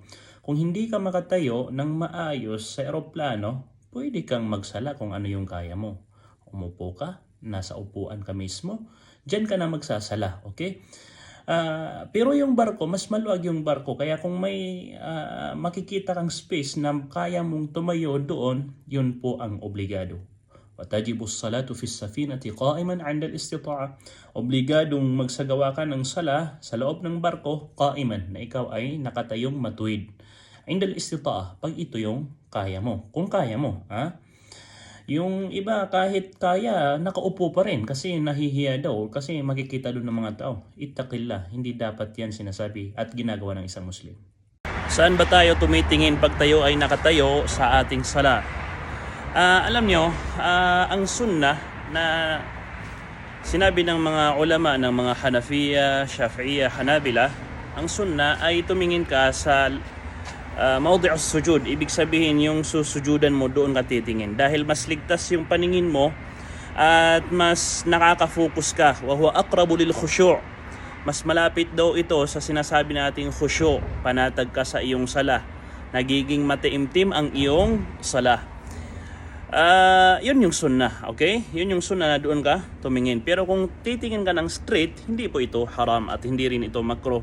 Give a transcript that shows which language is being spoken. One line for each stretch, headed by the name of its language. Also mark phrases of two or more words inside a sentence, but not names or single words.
Filipino: Kung hindi ka makatayo ng maayos sa eroplano, pwede kang magsala kung ano yung kaya mo. Umupo ka, nasa upuan ka mismo, dyan ka na magsasala, okay? Pero yung barko, mas maluwag yung barko, kaya kung may makikita kang space na kaya mong tumayo doon, yun po ang obligado.
Arabic: وَتَجِبُ الصَّلَاةُ فِي السَّفِينَةِ قَائِمًا عِنْدَ الْإِسْتِطَاعَةِ.
Filipino: Obligadong magsagawa ka ng sala sa loob ng barko, qa'iman, na ikaw ay nakatayong matuwid.
Arabic: عِنْدَ الْإِسْتِطَاعَةِ,
Filipino: pag ito yung kaya mo, kung kaya mo, Yung iba kahit kaya, nakaupo pa rin kasi nahihiya daw, kasi makikita doon ng mga tao. Ittaqillah, hindi dapat yan sinasabi at ginagawa ng isang Muslim. Saan ba tayo tumitingin pag tayo ay nakatayo sa ating sala? Alam nyo, ang sunnah na sinabi ng mga ulama ng mga Hanafiya, Shafi'iyya, Hanabila, ang sunnah ay tumingin ka sa
Arabic: موضع السجود.
Filipino: Ibig sabihin yung susujudan mo doon ka titingin, dahil mas ligtas yung paningin mo at mas nakaka-focus ka.
Arabic: وهو أقرب للخشوع'.
Filipino: Mas malapit daw ito sa sinasabi nating khusyu', panatag ka sa iyong sala, nagiging mataimtim ang iyong sala. Yun yung sunnah, okay? Yun yung sunnah na doon ka tumingin. Pero kung titingin ka ng straight, hindi po ito haram at hindi rin ito makruh.